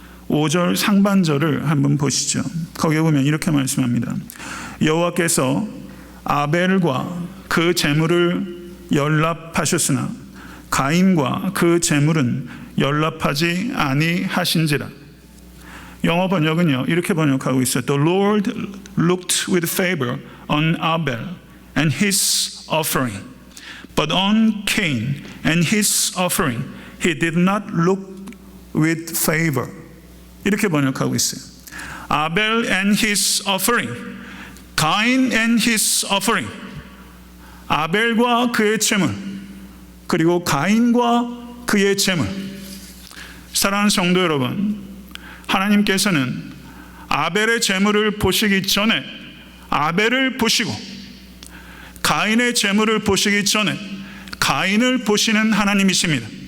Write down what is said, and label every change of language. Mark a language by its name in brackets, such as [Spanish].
[Korean] 5절 상반절을 한번 보시죠. 거기에 보면 이렇게 말씀합니다. 여호와께서 아벨과 그 제물을 연락하셨으나 가인과 그 제물은 연락하지 아니하신지라. 영어 번역은요 이렇게 번역하고 있어요. [English] The Lord looked with favor on Abel and his offering, but on Cain and his offering he did not look with favor. [Korean] 이렇게 번역하고 있어요. [English] Abel and his offering, Cain and his offering. [Korean] 아벨과 그의 제물, 그리고 가인과 그의 제물. 사랑하는 성도 여러분, 하나님께서는 아벨의 제물을 보시기 전에 아벨을 보시고 가인의 제물을 보시기 전에 가인을 보시는 하나님이십니다.